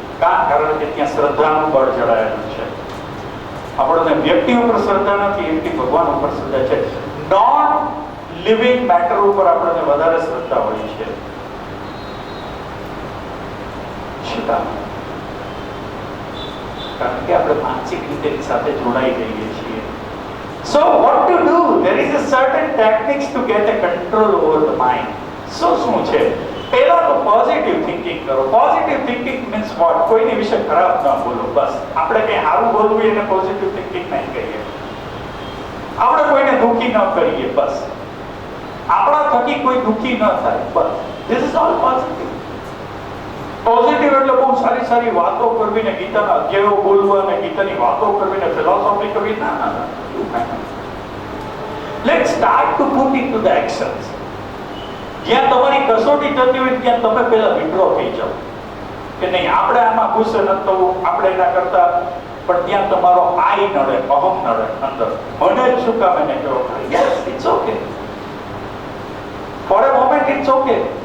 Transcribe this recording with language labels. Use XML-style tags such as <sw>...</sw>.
<gu>કારણ કે ત્યાં શ્રદ્ધાનું બળ જડાયેલું છે. આપણને વ્યક્તિ ઉપર શ્રદ્ધા નથી, એટલી ભગવાન ઉપર શ્રદ્ધા છે. નોન લિવિંગ મેટર ઉપર આપણને વધારે શ્રદ્ધા હોય છે. શું કામ? કારણ કે આપણે માનસિક રીતે સાથે જોડાઈ જઈએ છીએ.</gu> <en>So what to do? There is a certain techniques to get a control over the mind.</en> <gu>શું છે? પહેલા તો પોઝિટિવ થિંકિંગ કરો. Positive thinking</gu> <en>Means what?</en> <gu>કોઈની વિશે ખરાબ ન બોલો, બસ. આપણે કંઈ સારું બોલવું એને પોઝિટિવ થિંકિંગ નહીં કહીએ. આપણે કોઈને દુઃખી ન કરીએ, બસ. આપણા થકી કોઈ દુઃખી ન થાય, બસ.</gu> <en>This is all positive.</en> <gu>Positive એટલે બહુ સારી સારી વાતો કરવી ને ગીતાના અધ્યાયો બોલવા ને ગીતાની વાતો કરવી ને ફિલોસોફી કરવી. ના.</gu> <en>Let's start to put into the actions.</en> <gu>જ્યાં તમારી કસોટી થતી હોય ત્યાં તમે પહેલા વિડ્રો થઈ જાઓ કે નહીં, આપણે આમાં ગુસ્સે ન થવું, આપણે એના કરતા. પણ ત્યાં તમારો આઈ નડે, અહમ નડે અંદર. મને જ શું કામ એને કહો?</gu> <en>Yes, it's okay. For a moment it's okay.</en>